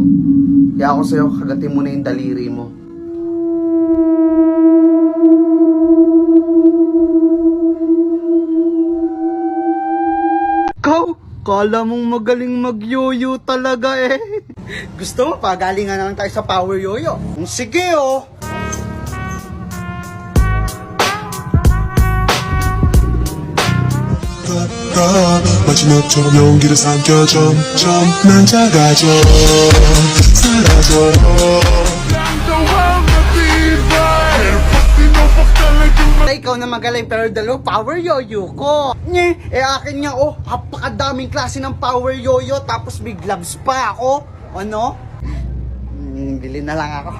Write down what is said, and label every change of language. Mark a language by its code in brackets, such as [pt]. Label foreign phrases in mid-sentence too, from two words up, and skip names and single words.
[tl] Kaya ako sa'yo, kagatin mo na yung daliri mo. Kala mong magaling mag-yoyo talaga eh. Gusto mo pa, galingan na lang tayo sa power yoyo. Sige oh. [ko] 마지막처럼 용기를 삼켜 점점 난 작아져 사라져 [tl] Ikaw na magaling pero dalawa power yoyo ko. Nye, akin nga oh, napakadaming klase ng power yoyo tapos may gloves pa ako. Ano? Bili na lang ako.